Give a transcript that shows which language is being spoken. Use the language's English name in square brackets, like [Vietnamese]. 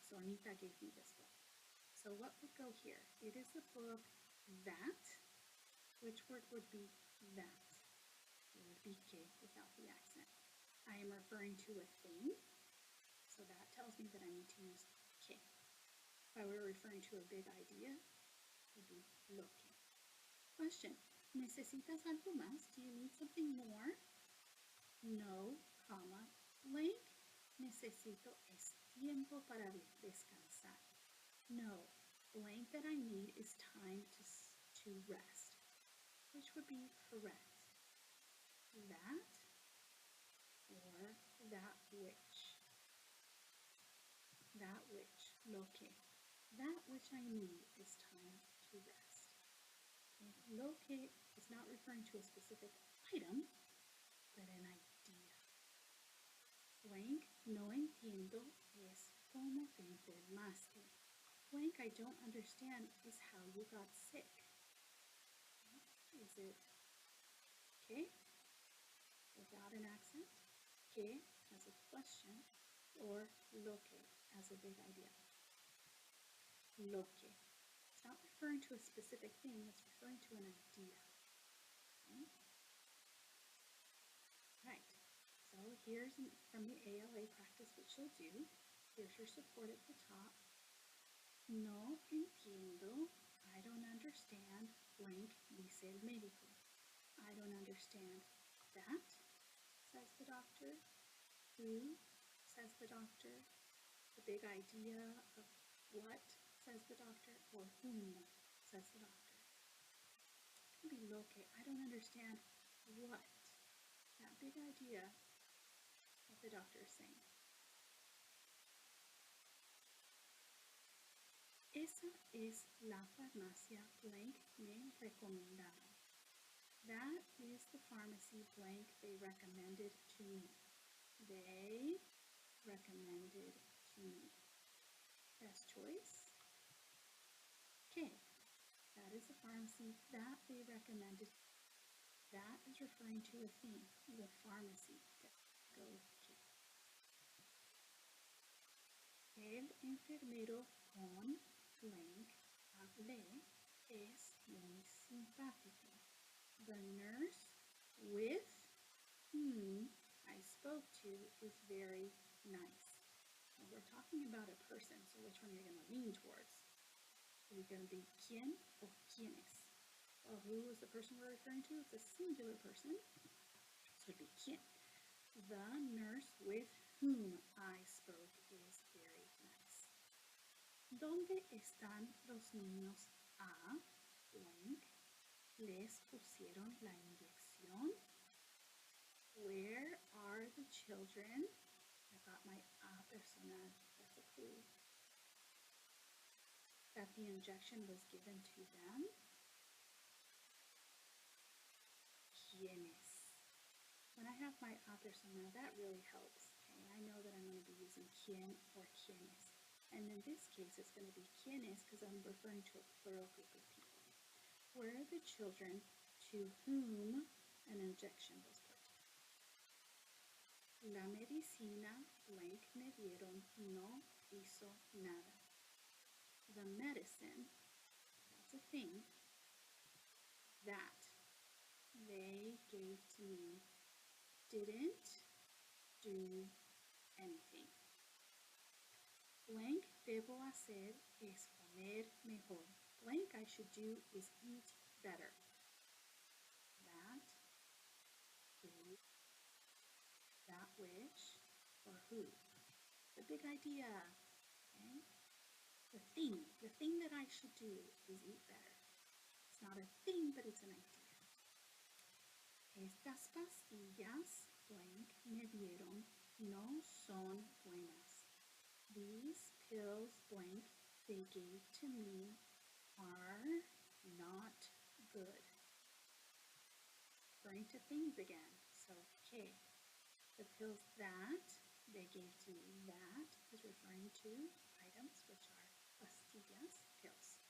[English] So Anita gave me this book. So what would go here? It is the book that, which word would be that? It would be que without the accent. I am referring to a thing, so that tells me that I need to use que. If I were referring to a big idea, it would be lo que. [Spanish] Question, ¿necesitas algo más? [English] Do you need something more? No, comma, blank. [Spanish] Necesito es tiempo para descansar. [English] No, blank that I need is time to rest, which would be correct. That or that which. That which, lo que. That which I need is time to rest. Okay. Lo que is not referring to a specific item, but an idea. [Spanish] Blank, no entiendo es cómo te enfermaste. [English] Blank, I don't understand is how you got sick. Is it que without an accent, que as a question, or lo que as a big idea? Lo que. It's not referring to a specific thing, it's referring to an idea. Okay? Right. So here's from the ALA practice what you'll do. Here's your support at the top. No entiendo. I don't understand. Blank, dice el médico. I don't understand that, says the doctor. Who, says the doctor. The big idea of what, says the doctor. Or whom, says the doctor. It can be lo que. I don't understand what. That big idea that the doctor is saying. [Spanish] Esa es la farmacia blank me recomendaron. [English] That is the pharmacy blank they recommended to me. They recommended to me. Best choice. Que. That is the pharmacy that they recommended. That is referring to a thing, the pharmacy. Go with que. [Spanish] El enfermero con blank hablé es muy simpático. [English] The nurse with whom I spoke to is very nice. Well, we're talking about a person, so which one are you going to lean towards? Is it going to be quién or quiénes? Well, who is the person we're referring to? It's a singular person, so it'd be quién. The nurse with whom I spoke is very nice. [Spanish] ¿Dónde están los niños a blank? ¿Les pusieron la inyección? [English] Where are the children? I got my personal, that's a clue. That the injection was given to them. ¿Quiénes? When I have my personal, that really helps. Okay? I know that I'm going to be using quién or quiénes. And in this case, it's going to be quiénes because I'm referring to a plural group of people. Where are the children to whom an injection was put? [Spanish] La medicina blank me dieron no hizo nada. [English] The medicine, that's a thing, that they gave to me didn't do anything. [Spanish] Blank debo hacer es comer mejor. [English] Blank I should do is eat better. That is that which or who. The big idea, okay? The thing that I should do is eat better. It's not a thing, but it's an idea. [Spanish] Estas pastillas blank me dieron no son buenas. [English] These pills blank they gave to me are not good. Referring to things again. So, okay, the pills that they gave to me, that is referring to items which are pastillas, pills.